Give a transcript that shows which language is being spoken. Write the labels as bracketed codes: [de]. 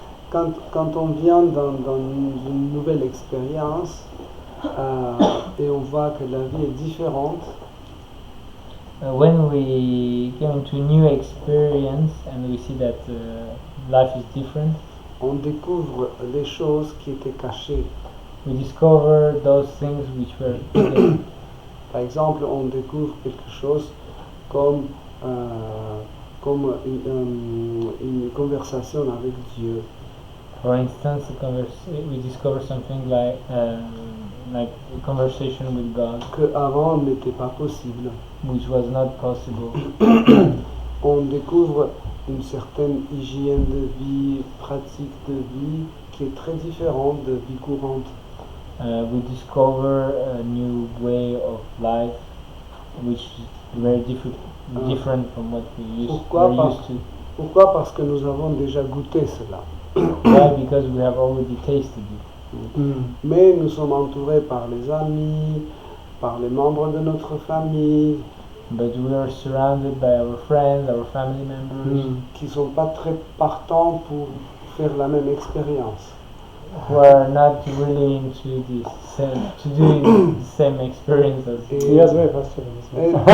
[fr] Quand on vient dans une nouvelle expérience et on voit que la vie est différente, [en] When we get into a new experience and we see that life is different, [fr] on découvre les choses qui étaient cachées. [en] we discover those things which were hidden. [fr] Par exemple, on découvre quelque chose comme une conversation avec Dieu. [en] For instance, we discover something like a conversation with God, [fr] Que avant n'était pas possible. [en] which was not possible. [fr] On découvre une certaine hygiène de vie, pratique de vie qui est très différente de vie courante. [en] We discover a new way of life, which is very different from what we [fr] Pourquoi [en] were [fr] pas? [en] used to. [fr] Pourquoi? Parce que nous avons déjà goûté cela. [en] Why? Because we have already tasted it. [fr] Mais nous sommes entourés par les amis, par les membres de notre famille, [en] But we are surrounded by our friends, our family members, [fr] qui ne sont pas très partants pour faire la même expérience. [en] who are not really into doing the same experience as. [fr] Et, [en] He has very frustrating this man.